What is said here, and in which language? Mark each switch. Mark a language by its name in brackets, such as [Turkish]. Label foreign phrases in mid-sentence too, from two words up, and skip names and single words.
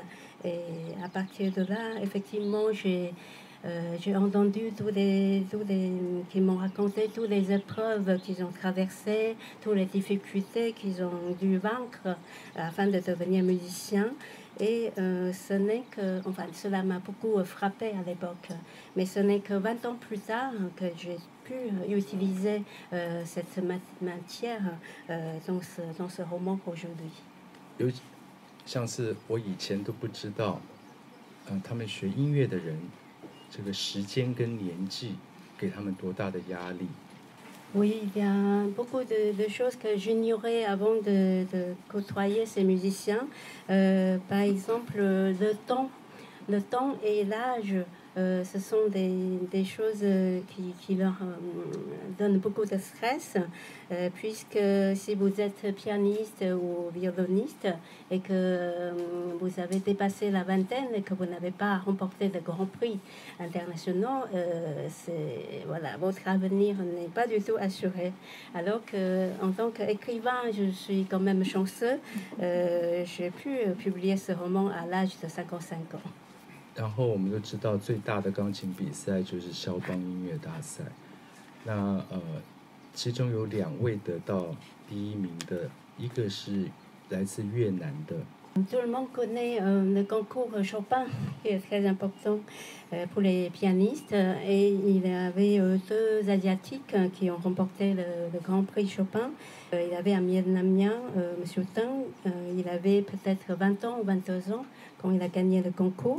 [French] Et à partir de là, effectivement, j'ai entendu qui m'ont raconté toutes les épreuves qu'ils ont traversées, toutes les difficultés qu'ils ont dû vaincre afin de devenir musiciens. Et cela m'a beaucoup frappé à l'époque. Mais ce n'est que 20 ans plus tard que j'ai pu utiliser cette matière dans ce roman aujourd'hui. [Chinese] 像是我以前都不知道，他们学音乐的人，这个时间跟年纪给他们多大的压力。 [French] Oui, il y a beaucoup de choses que j'ignorais avant de côtoyer ces musiciens. Par exemple, le temps et l'âge ce sont des choses qui leur donnent beaucoup de stress, puisque si vous êtes pianiste ou violoniste et que vous avez dépassé la vingtaine et que vous n'avez pas remporté de grands prix internationaux, voilà, votre avenir n'est pas du tout assuré. Alors qu'en tant qu'écrivain, je suis quand même chanceux. J'ai pu publier ce roman à l'âge de 55 ans. [Chinese] 然后我们都知道，最大的钢琴比赛就是肖邦音乐大赛。那其中有2位得到第1名的，一个是来自越南的。 [French] Tout le monde connaît le concours Chopin, qui est très important pour les pianistes. Et il y avait 2 Asiatiques qui ont remporté le Grand Prix Chopin. Il y avait un Vietnamien, M. Tang, il avait peut-être 20 ans ou 22 ans quand il a gagné le concours.